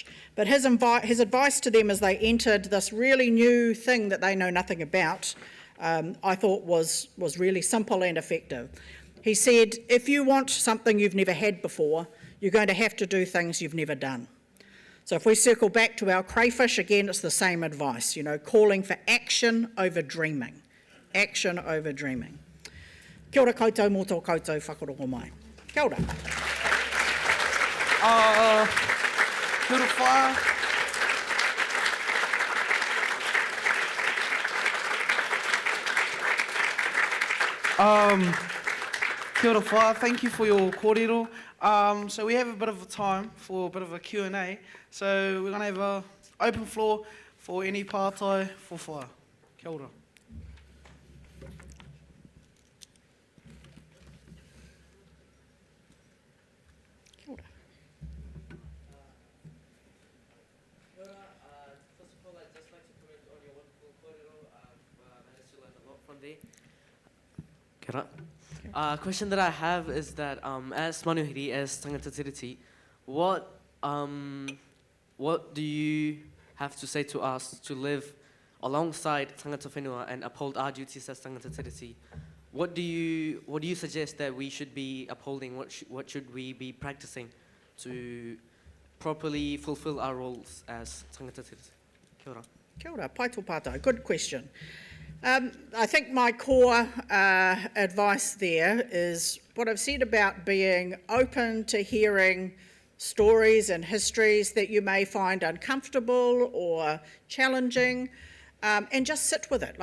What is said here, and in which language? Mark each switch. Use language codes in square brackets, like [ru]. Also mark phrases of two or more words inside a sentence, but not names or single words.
[en] But his advice to them as they entered this really new thing that they know nothing about, I thought was really simple and effective. He said, if you want something you've never had before, you're going to have to do things you've never done. So if we circle back to our crayfish, again, it's the same advice, calling for action over dreaming. Action over dreaming. [mi] Kia ora koutou mō tō koutou whakarongo mai. Kia ora. Kia ora whā. Kia ora whā, [en] thank you for your kōrero. So we have a bit of a time for a bit of a Q&A. So we're going to have an open floor for any pātai for whā. [mi] Kia ora. Kia ora. [en] First of all, I'd just like to comment on your wonderful kōrero. I've managed to learn a lot from there. [mi] Kia ora. [en] Question that I have is that as manuhiri, as [mi] Tangata Tiriti, [en] what do you have to say to us to live alongside [mi] Tangata Whenua [en] and uphold our duties as [mi] Tangata Tiriti? [en] What do you suggest that we should be upholding? What should we be practicing to properly fulfill our roles as [mi] Tangata Tiriti? Kia ora. Kia ora, pai tō pātai. [en] Good question. I think my core advice there is what I've said about being open to hearing stories and histories that you may find uncomfortable or challenging, and just sit with it.